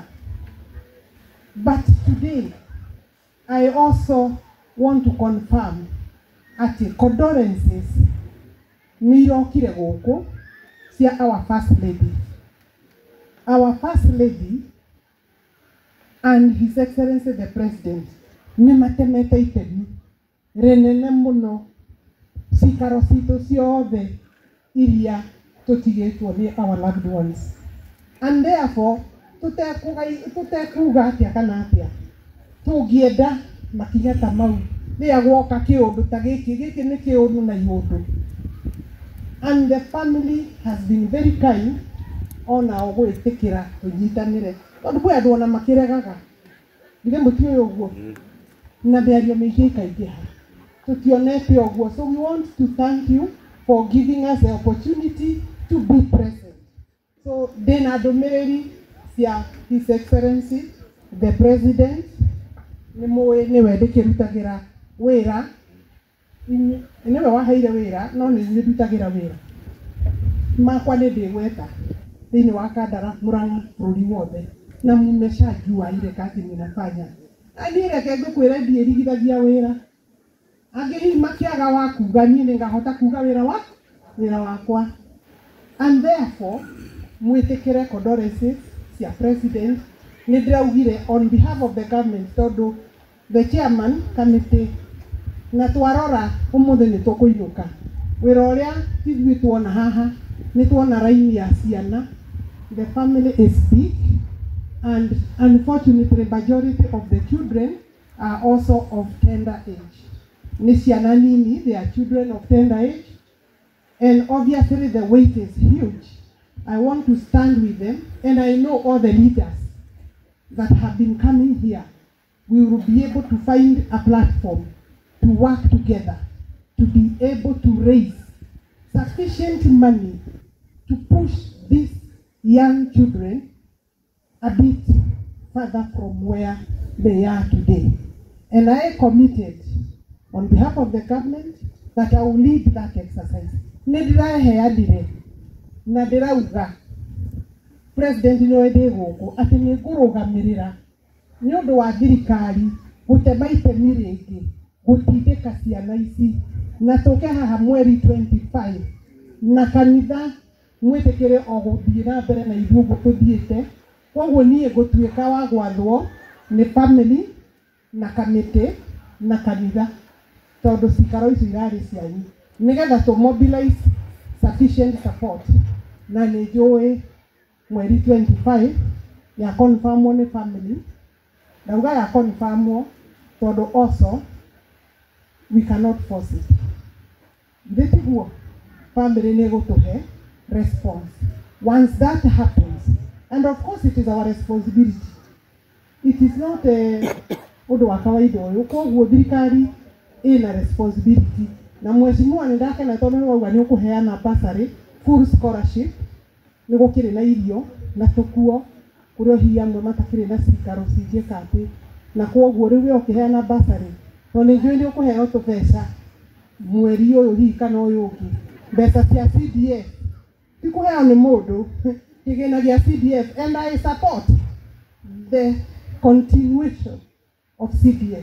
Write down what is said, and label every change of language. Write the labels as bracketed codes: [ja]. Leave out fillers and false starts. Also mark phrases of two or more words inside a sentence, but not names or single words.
[en] But today I also want to confirm ati condolences [ki] nĩ irokire gũkũ cia [en] our first lady our First Lady [ki] and [en] His Excellency the President [ki] nĩ matemete itemi rĩnene mũno cikaro citũ ciothe iria tũtigĩtwo nĩ [en] our loved ones, and therefore [ki] tũtekuga atĩa kana atĩa tũngĩenda makinya ta mau rĩrĩa guoka kĩũndũ ta gĩkĩ nĩ kĩũndũ na iũndũ. [en] And the family has been very kind [ki] ona o gwĩtĩkĩra tũnyitanĩre tondũ kwĩ andũ ona makĩregaga githĩ mũtiũĩ ũguo na mĩario mĩingĩ ikaingĩha tũtionete ũguo. [en] So we want to thank you for giving us the opportunity to be present. [ki] So ndĩna ndũmĩrĩri cia [en] His Excellency the President [ki] nĩwe ndĩkĩrutagĩra wĩra, nĩwe waheire wĩra no nĩ ndutagĩra wĩra makwa nĩ ndĩgweta thĩinĩ wa Kandara Murang'a bũrũri wothe [sw] na mmeshajua ile kazi ninafanya. [ki] Ani reke ngũkwĩra ndierigithagia wĩra angĩ makiaga wa kuga niĩ nĩngahota kuga wĩra wakwa. [en] And therefore [ki] mwĩtĩkĩre condolences cia President nĩ ndĩraugire [en] on behalf of the government [ki] tondũ [en] the chairman committee [ki] na twarora ũmũthĩ nĩ tũkũinũka wĩra ũrĩa ithuĩ tuona haha nĩ tuona raini ya ciana. [en] The family is big and unfortunately majority of the children are also of tender age. [ki] Nĩ ciana nini, [en] they are children of tender age, and obviously the weight is huge. I want to stand with them, and I know all the leaders that have been coming here. We will be able to find a platform to work together, to be able to raise sufficient money to push these young children a bit further from where they are today. And I committed on behalf of the government that I will lead that exercise. [ki] Nĩndĩraheanire na ndĩrauga President nĩwe gũkũ atĩ nĩngũrũgamĩrĩra nĩ ũndũ wa thirikari gũtema itemi rĩngĩ gũtindĩka ciana ici na tũke haha mweri 25 na kanitha mwĩtĩkĩre o gũthiĩ na mbere na ithuĩ ũguo tũthiĩte. Koguo niĩ ngũtuĩka wa gwathwo nĩ family na kamĩtĩ na kanitha tondũ cikaro icio irarĩ cianyu nĩgetha [en] to mobilize sufficient support [ki] na nĩ njũĩ mweri 25 ya confirmwo nĩ family ndauga ya confirmwo tondũ [en] also we cannot force it. Ndĩtiguo family [ki] nĩ gũtũhe [en] response once that happens, and of course it is our responsibility. It is not [ki] ũndũ wa kawaida ũyũ. Koguo thirikari ina responsibility na mheshimiwa nĩndakena tondũ nĩwauga nĩ ũkũheana bursary [en] full scholarship [ki] nĩ gũkĩrĩ na irio na tũkuo kũrĩ hihi amwe matakĩrĩ na cikaro cingĩka atĩ na koguo rĩu ũkĩheana bursary to nĩ njũĩ nĩ ũkũheo tũbeca mweri ũyũ hihi kana ũyũ ũngĩ mbeca cia CDF ti kũheo nĩ mũndũ kĩgĩna gĩa CDF, [en] and I support the continuation of CDF.